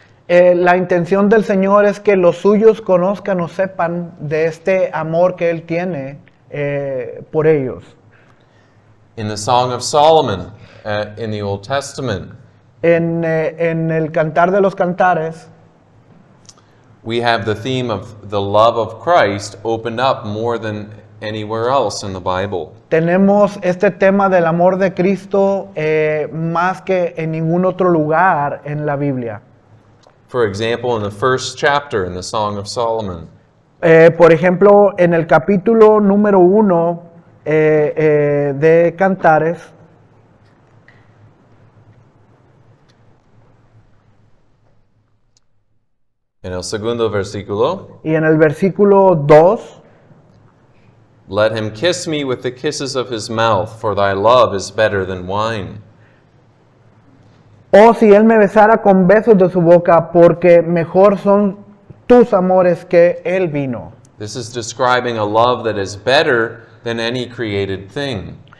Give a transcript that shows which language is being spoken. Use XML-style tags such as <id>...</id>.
<es>La intención del Señor es que los suyos conozcan o sepan de este amor que Él tiene por ellos.</es> <en>In the Song of Solomon in the Old Testament,</en> <es>En el Cantar de los Cantares,</es> <en>we have the theme of the love of Christ opened up more than anywhere else in the Bible.</en> <es>Tenemos este tema del amor de Cristo más que en ningún otro lugar en la Biblia.</es> <en>For example, in the first chapter in the Song of Solomon,</en> <es>Por ejemplo, en el capítulo número 1 de Cantares, en el segundo versículo, y en el versículo 2,</es> <en>let him kiss me with the kisses of his mouth, for thy love is better than wine.</en> <es>oh, si él me besara con besos de su boca, porque mejor son tus amores que el vino.</es> <en>This is describing a love that is better than any created thing.</en>